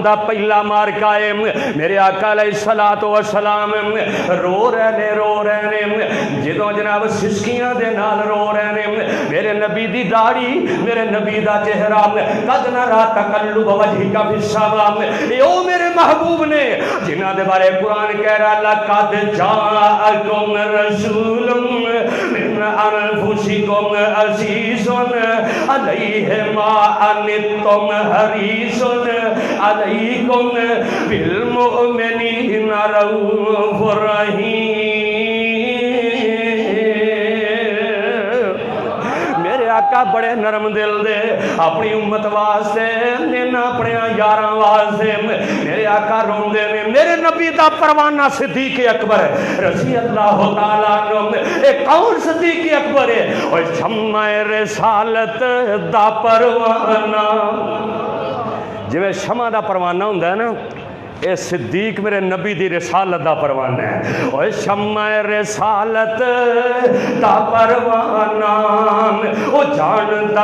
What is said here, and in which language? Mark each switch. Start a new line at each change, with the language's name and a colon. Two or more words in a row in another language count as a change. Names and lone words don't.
Punjabi: دا پہلا معرکہ ہے میرے آقا
Arabic: عليه الصلاة والسلام
Punjabi: رو رہے نے جدوں جناب سسکیاں دے نال رو رہے نے میرے نبی دی داڑھی میرے نبی دا چہرہ
Arabic: قد نرى تقلب وجهك في السماء
Punjabi: او میرے محبوب نے جنہاں دے بارے قرآن کہہ رہا
Arabic: لقد جاءكم رسول من أنفسكم عزيز عليه ما عنتم حريص عليكم بالمؤمنين رءوف رحيم
Punjabi: آقا بڑے نرم دل دے اپنی امت واسطے اپنے یاراں واسطے میرے آقا روندے نے میرے نبی دا پروانہ صدیق اکبر
Arabic: رضي الله تعالى عنه
Punjabi: اے کون صدیق اکبر ہے اوئے شمع رسالت دا پروانہ جیویں شمع دا پروانہ ہوندا ہے نا اے صدیق میرے نبی دی رسالت دا پروانہ ہے اوئے شمع رسالت دا پروانہ او جاندا